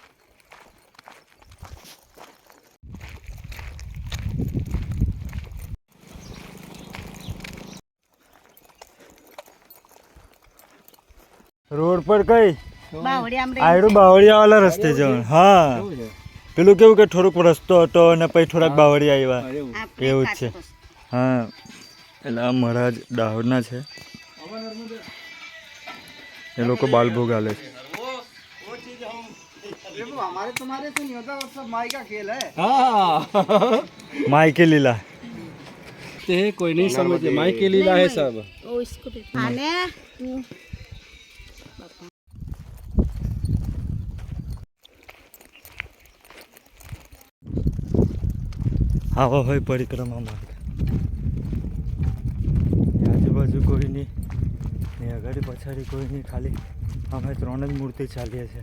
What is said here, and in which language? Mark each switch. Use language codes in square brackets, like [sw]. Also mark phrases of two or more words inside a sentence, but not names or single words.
[gu] રોડ પર કઈ આયડું બાવળિયા વાળા રસ્તે જવાનું. હા પેલું કેવું કે થોડુંક રસ્તો હતો અને પછી થોડાક બાવળિયા આવ્યા એવું જ છે. હા એટલે આ મહારાજ દાહોદના છે, એ લોકો બાલભોગ આલે છે. [hi] माई के लीला कोई नहीं समझे, माई के लीला है सब. [gu] આવો હોય પરિક્રમા માર્ગ. આજુબાજુ કોઈ નહીં ને અગાડી પછાડી કોઈ નહીં, ખાલી અમે 3 જ મૂર્તિ ચાલીએ છીએ.